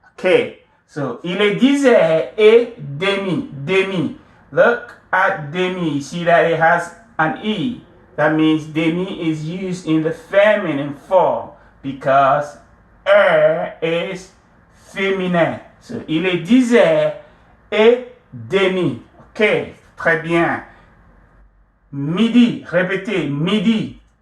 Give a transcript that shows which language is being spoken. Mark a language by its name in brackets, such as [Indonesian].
[English] Okay, so, [French] il est 10 heures et demi. [English] Look at demi. You see that it has an E. That means demi is used in the feminine form because heure is feminine. [French] So, il est 10 heures et demi. Ok, très bien. Midi, répétez, midi.